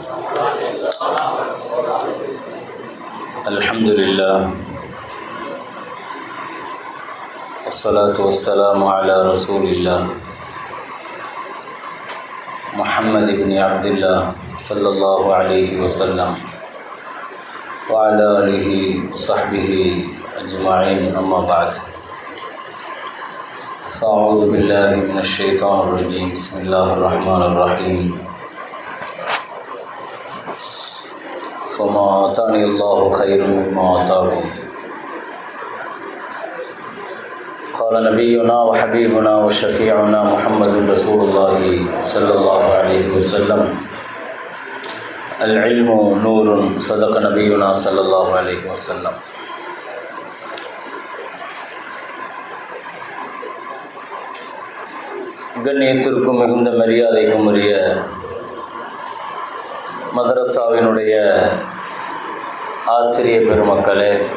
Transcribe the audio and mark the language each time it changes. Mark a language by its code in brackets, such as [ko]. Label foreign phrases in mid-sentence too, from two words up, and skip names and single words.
[ar] الحمد لله والصلاة والسلام على رسول الله محمد بن عبد الله صلى الله عليه وسلم وعلى آله وصحبه أجمعين. أما بعد. أعوذ بالله من الشيطان الرجيم. بسم الله الرحمن الرحيم. فما آتاني الله خير مما آتاكم. قال نبينا وحبيبنا وشفيعنا محمد رسول الله صلى الله عليه وسلم العلم نور. صدق نبينا صلى الله عليه وسلم. [ta] கண்ணியத்திற்கும் மிகுந்த மரியாதைக்கும் உரிய மதரசாவினுடைய ஆசிரிய பெருமக்களே,